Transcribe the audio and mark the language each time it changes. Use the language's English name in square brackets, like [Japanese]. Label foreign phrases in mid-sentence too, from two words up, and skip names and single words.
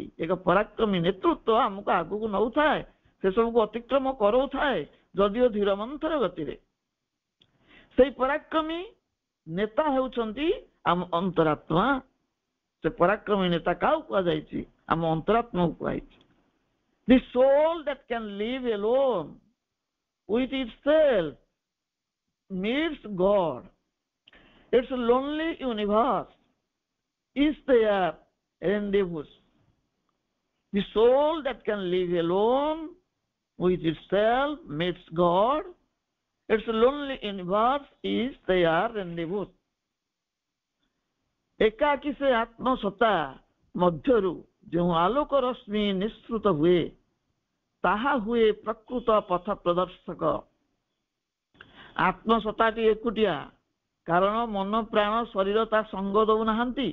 [Odia] ଏକ ପରାକ୍ରମୀ ନେତୃତ୍ୱ ଆମକୁ ଆଗକୁ ନଉଥାଏ, ସେସବୁକୁ ଅତିକ୍ରମ କରାଉଥାଏ, ଯଦିଓ ଧୀର ମନ୍ଥର ଗତିରେ। ସେଇ ପରାକ୍ରମୀ ନେତା ହେଉଛନ୍ତି ଆମ ଅନ୍ତରାତ୍ମା। ସେ ପରାକ୍ରମୀ ନେତା କାହାକୁ କୁହାଯାଇଛି? ଆମ ଅନ୍ତରାତ୍ମାକୁ କୁହାଯାଇଛି। [English] The soul that can live alone with itself meets God. Its lonely universe is their rendezvous. The soul that can live alone with itself meets God. Its lonely universe is their rendezvous. [Odia] ଏକାକି ସେ ଆତ୍ମସତ୍ତା ମଧ୍ୟରୁ ଯେଉଁ ଆଲୋକ ରଶ୍ମି ନିଃସୃତ ହୁଏ, ତାହା ହୁଏ ପ୍ରକୃତ ପଥ ପ୍ରଦର୍ଶକ। ଆତ୍ମସତ୍ତାଟି ଏକୁଟିଆ, କାରଣ ମନ ପ୍ରାଣ ଶରୀର ତା ସଙ୍ଗ ଦଉନାହାନ୍ତି।